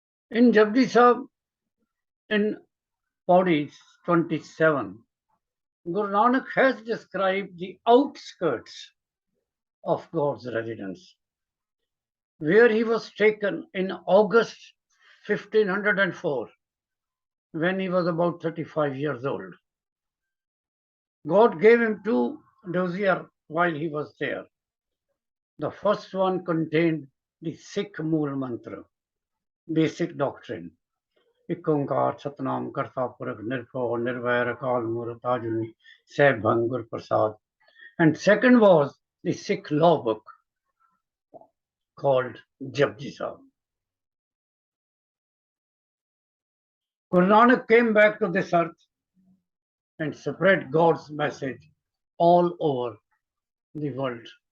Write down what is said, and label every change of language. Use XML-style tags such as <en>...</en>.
<en>In Japji Sahib, in Pauri 27, Guru Nanak has described the outskirts of God's residence, where he was taken in August 1504, when he was about 35 years old. God gave him two dossiers while he was there. The first one contained the Sikh Mool Mantra, basic doctrine.</en> <pa>ਇੱਕ ਓਂਕਾਰ ਸਤਨਾਮ ਕਰਤਾ ਪੁਰਖ ਨਿਰਭਉ ਨਿਰਵੈਰ ਅਕਾਲ ਮੂਰਤ ਆਜੂਨੀ ਸਹਿਬ ਭੰਗ ਗੁਰ ਪ੍ਰਸਾਦ.</pa> <en>And second was the Sikh law book called Japji Sahib. Guru Nanak came back to this earth and spread God's message all over the world.</en>